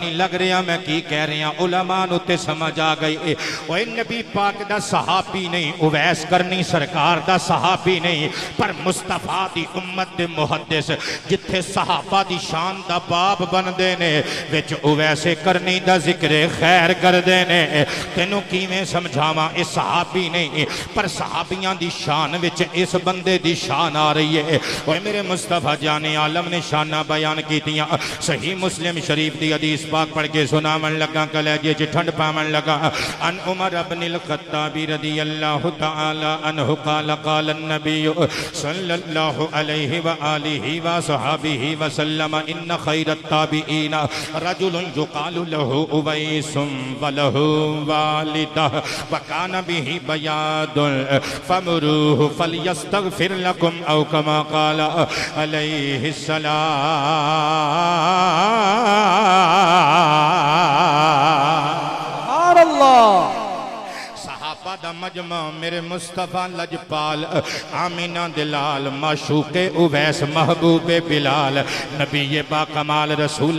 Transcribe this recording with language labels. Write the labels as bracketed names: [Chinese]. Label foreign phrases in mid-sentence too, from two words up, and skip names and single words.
[Punjabi] نہیں لگ رہا میں کی کہہ رہا علماء نو تے سمجھ آ گئی اوے نبی پاک دا صحابی نہیں اویس کرنی سرکار دا صحابی نہیں پر مصطفیٰ دی امت دے محدث جتھے صحابہ دی شان دا باب بن دینے وچ اویسے کرنی دا ذکر خیر کر دینے تینوں کیویں سمجھاواں اس صحابی نہیں پر صحابیاں دی شان وچ اس بندے دی شان آ رہی ہے اوے میرے مصطفیٰ جان عالم نے شانہ بیان کیتیاں صحیح مسلم شریف دی حدیث پاک پڑھ کے سناون لگا کلیجے چ ٹھنڈ پاون لگا [Arabic] ان عمر بن الخطاب رضی اللہ تعالی عنہ قال قال النبی صلی اللہ علیہ وآلہ وصحابہ وسلم ان خیر التابعین رجل یقال له اویس وله والدہ وکان به بیاد فمروه فلیستغفر لکم او کما قال علیہ السلام سبحان اللہ [Punjabi] دا مجمع میرے مصطفیٰ لجپال آمینہ دلال معشوق اویس محبوب بلال نبی با کمال رسول